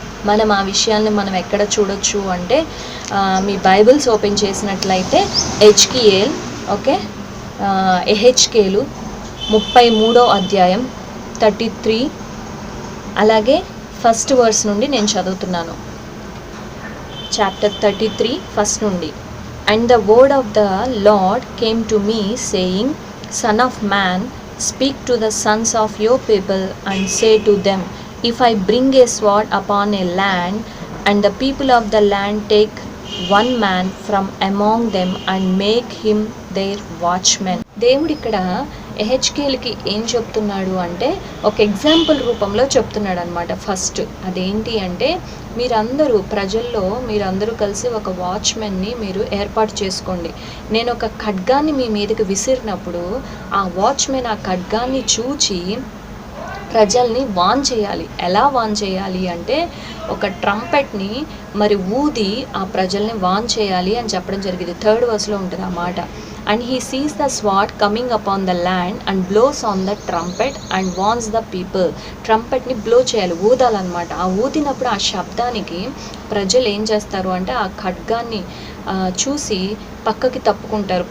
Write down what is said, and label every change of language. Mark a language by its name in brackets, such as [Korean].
[Telugu] మనం ఆ విషయాన్ని మనం ఎక్కడ చూడొచ్చు అంటే మీ బైబిల్స్ ఓపెన్ చేసినట్లయితే హెచ్కియేల్, ఓకే, ఎహెచ్కేలు 33వ అధ్యాయం 33, అలాగే ఫస్ట్ వర్స్ నుండి నేను చదువుతున్నాను. చాప్టర్ 33 ఫస్ట్ నుండి. [English] And the word of the Lord came to me, saying, Son of man, speak to the sons of your people, and say to them, If I bring a sword upon a land, and the people of the land take one man from among them, and make him their watchman. [Telugu] దేవుడు ఇక్కడ ఎహెచ్కేల్కి ఏం చెప్తున్నాడు అంటే ఒక example రూపంలో చెప్తున్నాడు అనమాట. First అదేంటి అంటే మీరందరూ కలిసి ఒక వాచ్మెన్ని మీరు ఏర్పాటు చేసుకోండి. నేను ఒక ఖడ్గాన్ని మీ మీదకి విసిరినప్పుడు ఆ వాచ్మెన్ ఆ ఖడ్గాన్ని చూచి ప్రజల్ని వాన్ చేయాలి. ఎలా వాన్ చేయాలి అంటే ఒక ట్రంపెట్ని మరి ఊది ఆ ప్రజల్ని వాన్ చేయాలి అని చెప్పడం జరిగింది. 3rd verseలో ఉంటుంది ఆ మాట. [English] And he sees the sword coming upon the land and blows on the trumpet and warns the people. [Telugu] ట్రంపెట్ని blow చేయాలి, ఊదాలన్నమాట. ఆ ఊదినప్పుడు ఆ శబ్దానికి ప్రజలు ఏం చేస్తారు అంటే ఆ ఖడ్గాన్ని చూసి పక్కకి తప్పుకుంటారు.